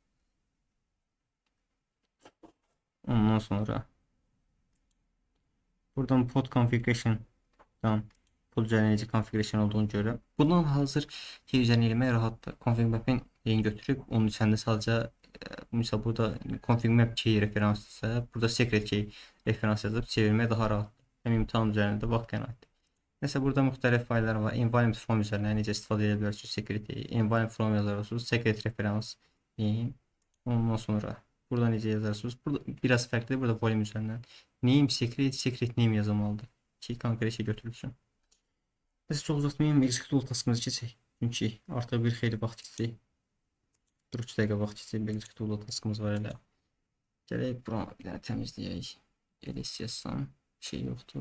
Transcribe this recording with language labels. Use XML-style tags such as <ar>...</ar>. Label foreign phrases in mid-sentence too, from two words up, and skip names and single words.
<az>Ondan sonra buradan</az> <en>pod configuration'dan</en> <az>pod üzerinde configuration olduğunu görürəm. Bundan hazır şey üzerine eləmək rahatdır.</az> <en>Config map'in</en> <az>yeni götürüb onun içində sadəcə misal burada</az> <en>config map key</en> <az>referansısa burada</az> <en>secret key</en> <az>referans yazıb çevirmək daha rahat. Hem imtahan üzərində vaxt qənaətdir. Mesela burada müxtəlif fayllar var.</az> <en>Environment from</en> <az>üzərindən necə istifadə edə bilərsiniz</az> <en>secret environment from</en> <az>yazarsınız. Secret referans deyin. Ondan sonra burada necə yazarsınız? Burada biraz fərqlidir. Burada volume üzərindən</az> <en>name secret name</en> <az>yazılmalıdır ki konkret şey götürülsün. Biz çox uzatmayayım,</az> <en>executable taskımızı</en> <az>keçək. Çünki artıq bir xeyli vaxt keçdik. 3 dəqiqə vaxt keçib</az> <en>executable taskımız</en> <az>var elə. Gələk buranı bir dənə təmizləyək. Ls yazsam şey yoxdur.</az>